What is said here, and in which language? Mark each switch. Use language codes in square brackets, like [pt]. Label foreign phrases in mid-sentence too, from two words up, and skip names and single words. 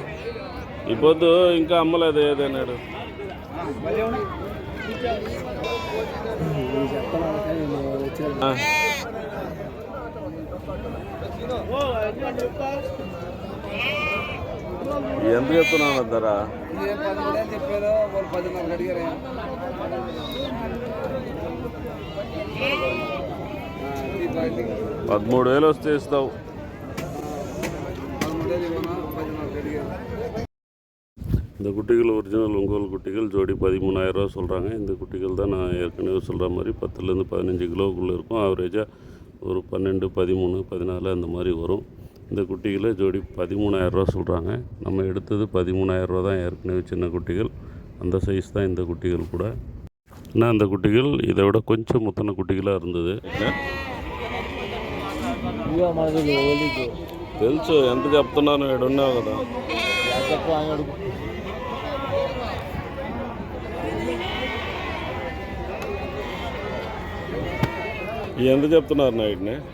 [te] ఈ పొద్దు ఇంకా అమ్మలేదు ఏదైనాడు. ఎంత చెప్తున్నాను ధర? 13,000 వస్తే ఇస్తావు. [ta] இந்த குட்டிகள் ஒரிஜினல் ஒங்கோல் குட்டிகள் ஜோடி 13,000 ரூபா சொல்கிறாங்க. இந்த குட்டிகள் தான் நான் ஏற்கனவே சொல்கிற மாதிரி 10லேருந்து 15 கிலோவுக்குள்ளே இருக்கும். ஆவரேஜாக ஒரு 12, 13, 14 அந்த மாதிரி வரும். இந்த குட்டிகளை ஜோடி 13,000 ரூபா சொல்கிறாங்க. நம்ம எடுத்தது 13,000 ரூபா தான். ஏற்கனவே சின்ன குட்டிகள் அந்த சைஸ் தான் இந்த குட்டிகள் கூட. ஆனால் அந்த குட்டிகள் இதை விட கொஞ்சம் முத்தின குட்டிகளாக இருந்தது. [te] తెలుసు ఎంత చెప్తున్నాను, ఏడున్నావు కదా. ఎంత చెప్తున్నారు నా వీటిని?